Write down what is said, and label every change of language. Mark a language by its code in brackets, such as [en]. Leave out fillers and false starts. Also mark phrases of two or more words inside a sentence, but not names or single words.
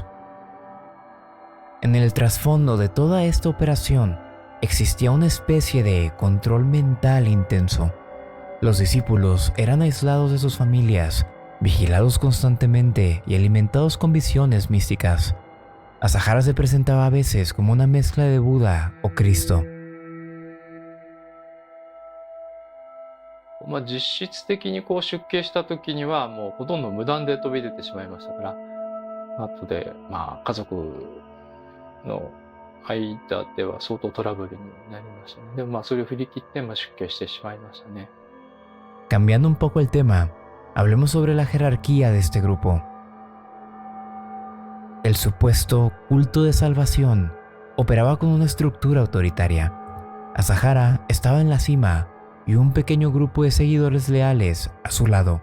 [es] En el trasfondo de toda esta operación existía una especie de control mental intenso. Los discípulos eran aislados de sus familias, vigilados constantemente y alimentados con visiones místicas. Asahara se presentaba a veces como una mezcla de Buda o Cristo. [ja] 実質的にこう出家した時にはもうほとんど無断で飛び出てしまいましたから、後で家族の間では相当トラブルになりましたね。でもそれを振り切って出家してしまいましたね。 [es] Cambiando un poco el tema, hablemos sobre la jerarquía de este grupo. El supuesto culto de salvación operaba con una estructura autoritaria. Asahara estaba en la cima y un pequeño grupo de seguidores leales a su lado.